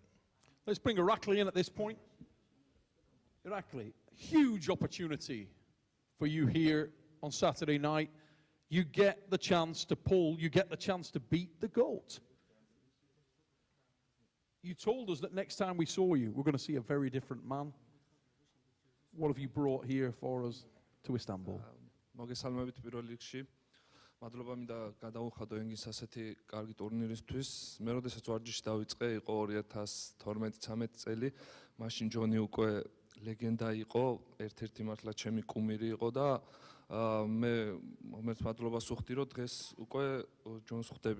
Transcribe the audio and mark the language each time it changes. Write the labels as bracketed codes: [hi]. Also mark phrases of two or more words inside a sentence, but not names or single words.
[en] Let's bring Irakli in at this point. Irakli, huge opportunity for you here on Saturday night. You get the chance to pull, you get the chance to beat the GOAT. You told us that next time we saw you, we're going to see a very different man. What have you brought here for us to Istanbul? [ka] მადლობა მინდა გადაუხადო ენგის ასეთი კარგი ტურნირისთვის. მე როდესაც ვარჯიში დავიწყე, იყო 2012-13 წელი. მაშინ ჯონი უკვე ლეგენდა იყო, ერთ-ერთი მართლა ჩემი კუმირი იყო და მე მომერც მადლობას ვუხდი, რომ დღეს უკვე ჯონს ხვდები.